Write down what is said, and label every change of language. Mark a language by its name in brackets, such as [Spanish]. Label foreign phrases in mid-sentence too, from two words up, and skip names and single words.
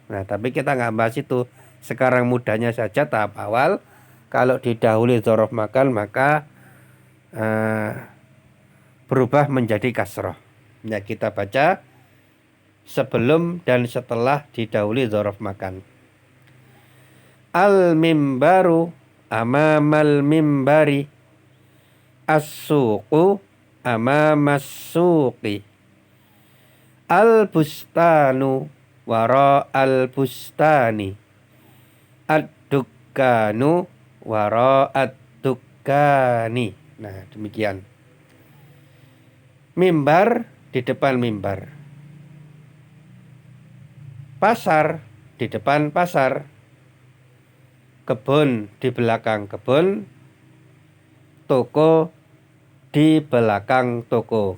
[Indonesian] Nah, tapi kita nggak bahas itu. Sekarang mudahnya saja tahap awal. Kalau didahului [Arabic] ظرف مكان [Indonesian] maka berubah menjadi kasroh. Nah, kita baca sebelum dan setelah didahului [Arabic] ظرف مكان. المنبر أمام المنبر، السوق أمام السوق، البستان وراء البستان، الدكان وراء الدكان. [Indonesian] Nah, demikian. Mimbar di depan mimbar, pasar di depan pasar, kebun di belakang kebun, toko di belakang toko.